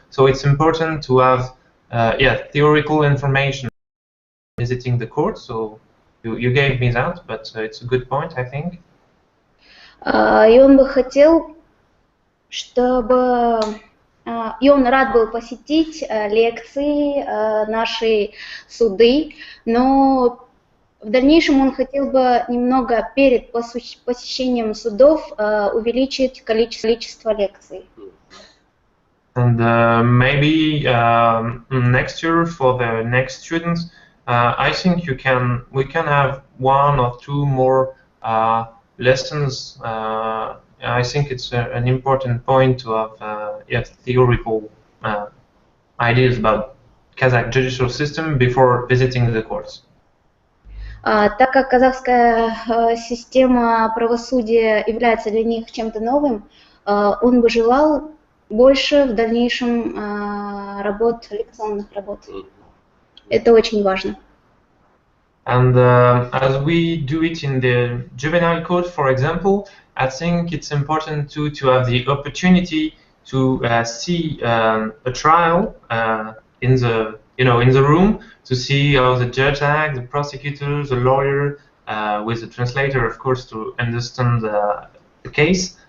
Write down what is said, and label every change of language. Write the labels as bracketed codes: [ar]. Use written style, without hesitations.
[en] So it's important to have theoretical information visiting the court. So you gave me that, but it's a good point, I think. [ru] И он бы хотел, чтобы и он рад был посетить лекции, наши суды, но в дальнейшем он хотел бы немного перед посещением судов увеличить количество лекций. [en] And maybe next year for the next students, I think we can have 1 or 2 more lessons. I think it's an important point to have theoretical ideas about Kazakh judicial system before visiting the courts. [ru] Так как казахская система правосудия является для них чем-то новым, он бы желал больше в дальнейшем лекционных работ. Это очень важно. [en] And as we do it in the juvenile code, for example, I think it's important to have the opportunity to see a trial in the room, to see how the judge acts, the prosecutor, the lawyer, with the translator, of course, to understand the case.